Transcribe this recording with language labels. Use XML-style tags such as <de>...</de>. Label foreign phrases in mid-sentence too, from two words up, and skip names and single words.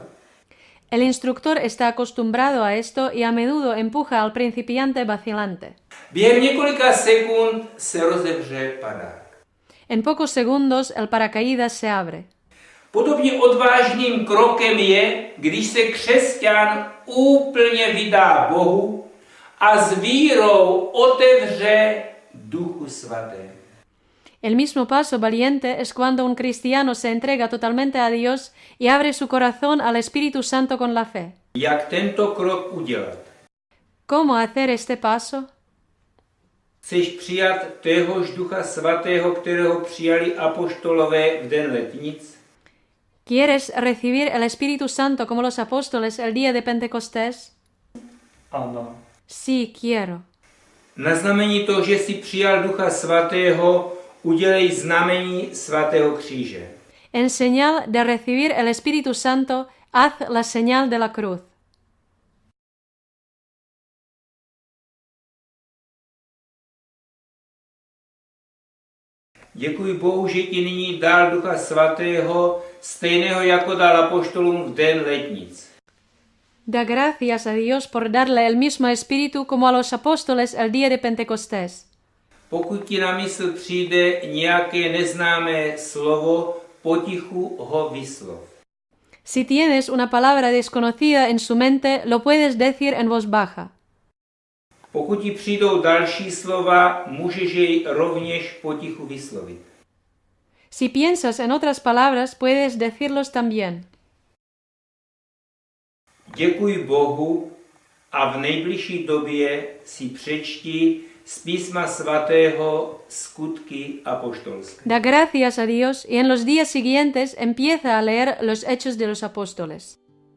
<es>El instructor está acostumbrado a esto y a menudo empuja al principiante vacilante.</es> <cs>Během několika sekund se rozevře padák.</cs> <es>En pocos segundos el paracaídas se abre.</es> <cs>Podobně odvážným krokem je, když se křesťan úplně vydá Bohu a s vírou otevře Duchu Svatému.</cs> <es>El mismo paso valiente es cuando un cristiano se entrega totalmente a Dios y abre su corazón al Espíritu Santo con la fe.</es> <cs>Jak tento krok udělat?</cs> <es>¿Cómo hacer este paso?</es> <cs>Chceš přijat téhož Ducha Svatého, kterého přijali apoštolové v den letnic?</cs> <es>¿Quieres recibir el Espíritu Santo como los apóstoles el día de Pentecostés?</es> <cs>Ano.</cs> <es>Sí, quiero.</es> <cs>Na znamení toho, že jsi přijal Ducha Svatého, udělej znamení svatého kříže.</cs> <es>En señal de recibir el Espíritu Santo, haz la señal de la cruz.</es> <cs>Děkuji Bohu, že ti nyní dal Ducha Svatého, stejného jako dal apoštolům v den letnic.</cs> <es>Da gracias a Dios por darle el mismo Espíritu como a los apóstoles el día de Pentecostés.</es> <cs>Pokud ti na mysl přijde nějaké neznámé slovo, potichu ho vyslov.</cs> <es>Si tienes una palabra desconocida en su mente, lo puedes decir en voz baja.</es> <cs>Pokud ti přijdou další slova, můžeš jej rovněž potichu vyslovit.</cs> <es>Si piensas en otras palabras, puedes decirlos también.</es> <cs>Děkuji Bohu a v nejbližší době si přečti z Písma Svatého Skutky apoštolské.</cs> <es>Da gracias a Dios y en los días siguientes empieza a leer los Hechos de los Apóstoles.</es>